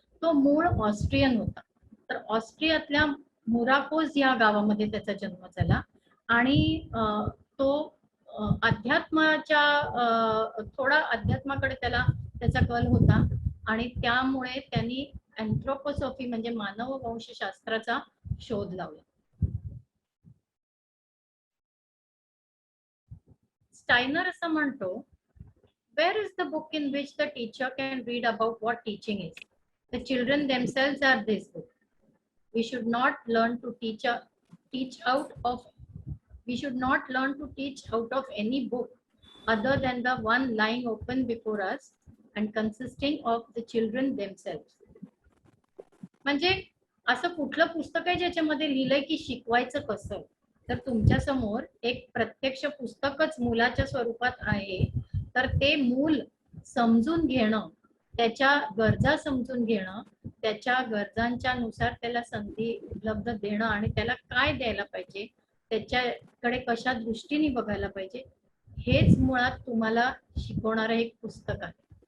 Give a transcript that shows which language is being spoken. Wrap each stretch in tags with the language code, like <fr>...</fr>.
<mr>तो मूळ ऑस्ट्रियन होता. तर ऑस्ट्रियातल्या मुराकोज या गावामध्ये त्याचा जन्म झाला आणि तो अध्यात्माच्या थोडा अध्यात्माकडे त्याचा कल होता आणि त्यामुळे त्यांनी अँथ्रोपोसॉफी म्हणजे मानववंशशास्त्राचा शोध लावला. स्टायनर असं म्हणतो,</mr> <en>where is the book in which the teacher can read about what teaching is? The children themselves are this book. We should not learn to teach out of any book other than the one lying open before us and consisting of the children themselves.</en> <mr>म्हणजे असं कुठलं पुस्तक आहे ज्याच्यामध्ये लिहिलंय की शिकवायचं कसं? तर तुमच्या समोर एक प्रत्यक्ष पुस्तकच मुलाच्या स्वरूपात आहे, तर ते मूल समजून घेणं, त्याच्या गरजा समजून घेणं, त्याच्या गरजांच्या नुसार त्याला संधी उपलब्ध देणं आणि त्याला काय द्यायला पाहिजे, त्याच्याकडे कशा दृष्टीने बघायला पाहिजे, हेच मुळात तुम्हाला शिकवणारं एक पुस्तक आहे.</mr>